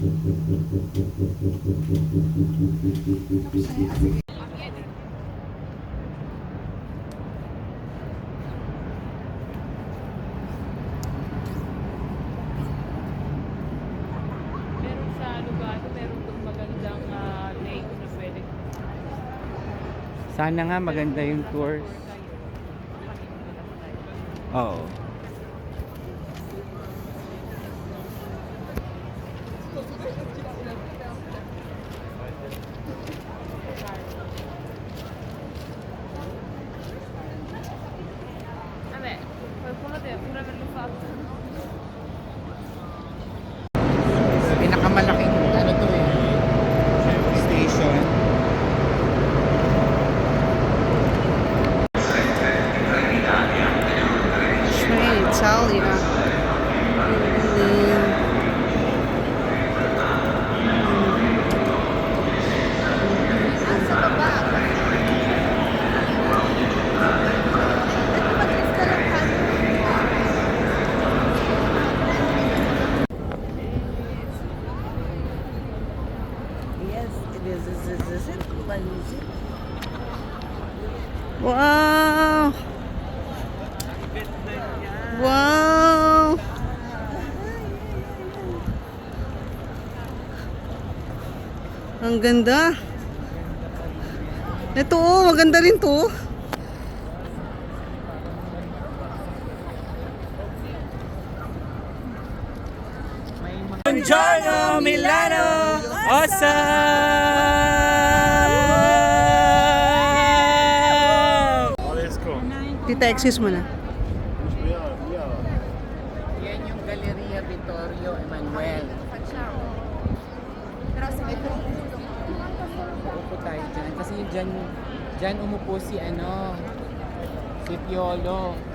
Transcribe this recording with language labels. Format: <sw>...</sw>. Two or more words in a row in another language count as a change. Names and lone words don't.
<tl>Meron sa Lugano, meron itong magandang lake na pwede. Sana nga maganda yung tours. Oo.</tl> <it>Vabbè, qualcuno deve pure averlo fatto.</it> <tl>Pinakamalaking ano to eh. Station. Train Italia. Sa baba.</tl> <en>Yes, it is. Is it? What is it? Wow! Wow!</en> <tl>Ang ganda. Ito oh, maganda rin to.</tl> <it>Buongiorno Milano!</it> <en>Awesome! Let's go.</en> <tl>Tita, excuse mo na. Yan yung Galleria Vittorio Emanuel. Upo tayo dyan. Kasi dyan umupo si ano, si Piolo.</tl>